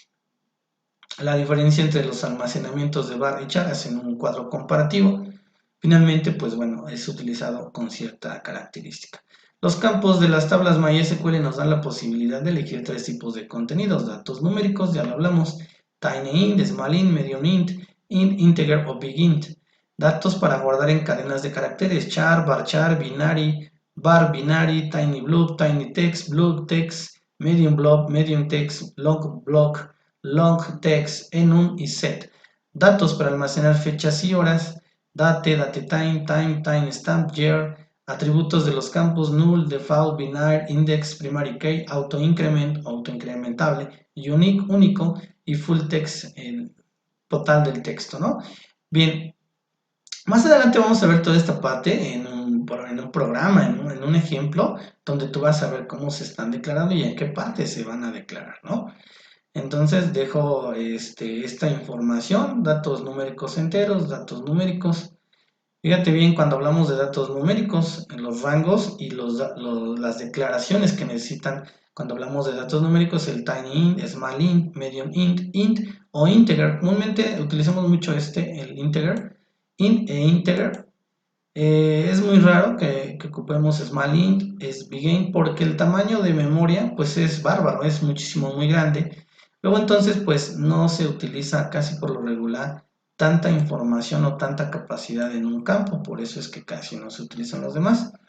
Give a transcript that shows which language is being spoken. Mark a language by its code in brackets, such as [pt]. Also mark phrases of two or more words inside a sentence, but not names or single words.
[es] La diferencia entre los almacenamientos de var y char hacen un cuadro comparativo. Finalmente, pues bueno, es utilizado con cierta característica. Los campos de las tablas MySQL nos dan la posibilidad de elegir tres tipos de contenidos: datos numéricos, ya lo hablamos, tinyInt, smallInt, mediumInt, integer o bigInt. Datos para guardar en cadenas de caracteres: char, varchar, binary, var binary, tinyblob, tinytext, blob text, mediumblob, mediumtext, longblock, longtext, enum y set. Datos para almacenar fechas y horas: date, datetime, time, timestamp, year. Atributos de los campos: null, default, binary, index, [en] primary key, [es] autoincrement, autoincrementable, unique, único, y [en] full text, [es] el total del texto, ¿no? Bien, más adelante vamos a ver toda esta parte en un programa, en un ejemplo, donde tú vas a ver cómo se están declarando y en qué parte se van a declarar, ¿no? Entonces dejo esta información: datos numéricos enteros, datos numéricos. Fíjate bien, cuando hablamos de datos numéricos, en los rangos y las declaraciones que necesitan, cuando hablamos de datos numéricos, el tinyInt, smallInt, mediumInt, int o integer. Comúnmente utilizamos mucho el integer, int e integer. Es muy raro que ocupemos smallInt, es bigInt, porque el tamaño de memoria pues es bárbaro, es muchísimo, muy grande. Luego entonces pues no se utiliza casi por lo regular tanta información o tanta capacidad en un campo, por eso es que casi no se utilizan los demás.